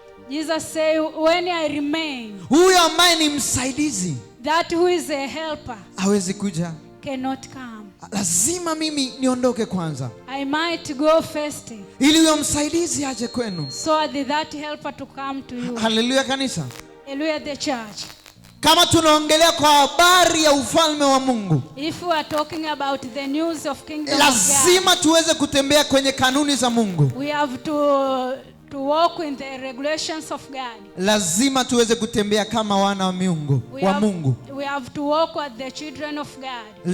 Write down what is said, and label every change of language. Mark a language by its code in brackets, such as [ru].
[en] Jesus said, when I remain, [sw] huyo ambaye ni msaidizi [en] that who is a helper [sw] hawezi kuja. [en] cannot come. [sw] Lazima mimi niondoke kwanza, [en] I might go first, [sw] ili huyo msaidizi aje kwenu. [en] so that helper to come to you. [sw] Haleluya kanisa. [en] Hallelujah the church. [sw] Kama tunaongelea kwa habari ya ufalme wa Mungu, [en] If we are talking about the news of kingdom of [sw] lazima tuweze kutembea kwenye kanuni za Mungu. [en] God, we have to walk in the regulations of God. [sw] Lazima tuweze kutembea kama wana wa Mungu, [en] We have to walk as the children of God.